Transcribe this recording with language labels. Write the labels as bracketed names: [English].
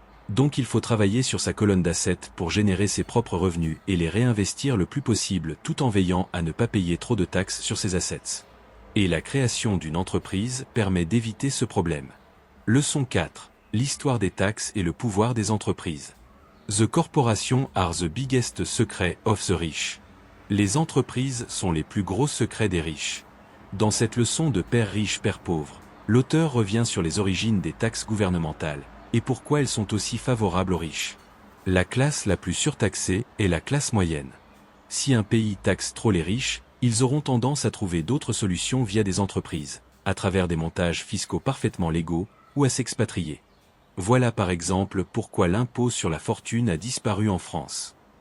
[French] Donc il faut travailler sur sa colonne d'assets pour générer ses propres revenus et les réinvestir le plus possible tout en veillant à ne pas payer trop de taxes sur ses assets. Et la création d'une entreprise permet d'éviter ce problème. Leçon 4. L'histoire des taxes et le pouvoir des entreprises. [English] The corporations are the biggest secret of the rich. [French] Les entreprises sont les plus gros secrets des riches. Dans cette leçon de Père riche, Père pauvre, l'auteur revient sur les origines des taxes gouvernementales et pourquoi elles sont aussi favorables aux riches. La classe la plus surtaxée est la classe moyenne. Si un pays taxe trop les riches, ils auront tendance à trouver d'autres solutions via des entreprises, à travers des montages fiscaux parfaitement légaux, ou à s'expatrier. Voilà par exemple pourquoi l'impôt sur la fortune a disparu en France.